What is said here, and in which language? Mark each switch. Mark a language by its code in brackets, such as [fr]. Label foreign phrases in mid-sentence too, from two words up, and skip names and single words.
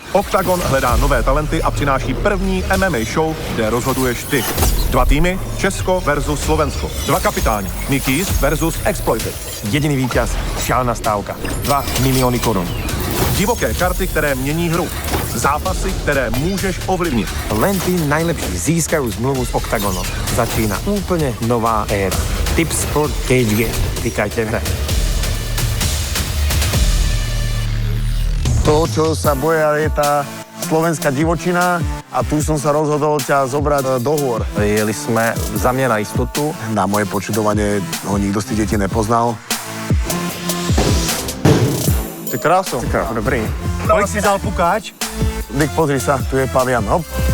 [cs] Oktagon hledá nové talenty a přináší první MMA show, kde rozhoduješ ty. 2 týmy, Česko versus Slovensko. 2 kapitáni, Mikis versus Exploited. Jediný vítěz, šálna stávka. 2 miliony korun. Divoké karty, které mění hru. Zápasy, které můžeš ovlivnit. [sk] Len tí najlepší získajú zmluvu s Oktagonom. Začína úplne nová éra. Tipsport Cage Game. Klikajte v hre. To, čo sa boja, je tá slovenská divočina a tu som sa rozhodol ťa zobrať do hôr. Jeli sme za mňa na istotu. Na moje počudovanie ho nikto z tých detí nepoznal. [cs] Ty kráso. Dobrý. Kolik si dal pukáč? [sk] Dick, pozri sa, tu je pavian, hop.